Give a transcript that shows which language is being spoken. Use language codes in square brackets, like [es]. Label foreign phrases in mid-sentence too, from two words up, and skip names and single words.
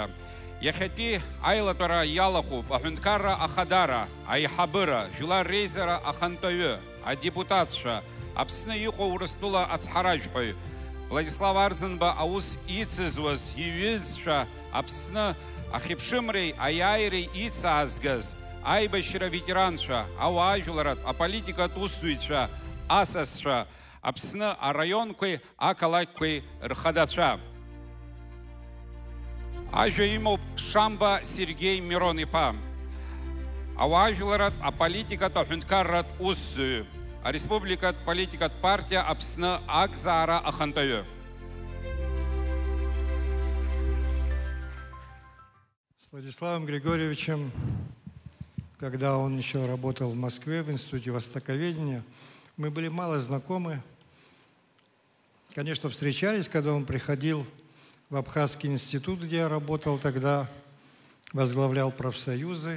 [ab] Иахьатәи аилатәара иалахәуп аҳәынҭқарра ахадара, аиҳабыра, жәлар реизара ахантәаҩы, адепутатцәа, Аԥсны иҟоу Урыстәыла ацҳаражәҳәаҩ, Владислав Арӡынба аус ицызуаз иҩызцәа, Аԥсны ахьыԥшымреи аиааиреи ицаазгаз, аибашьра ветеранцәа, ауаажәларатә, аполитикатә усзуҩцәа, асасцәа, Аԥсны араионқәеи ақалақьқәеи рхадацәа. Ажәа имоуп Шамба Сергей Мирон-иԥа, ауаажәларатә, аполитикатә, аҳәынҭқарратә усзуҩ, ареспубликатә политикатә партиа Аԥсны акзаара ахантәаҩы. [ru] С Владиславом Григорьевичем, когда он еще работал в Москве в Институте Востоковедения, мы были мало знакомы. Конечно, встречались, когда он приходил в Абхазский институт, где я работал тогда, возглавлял профсоюзы.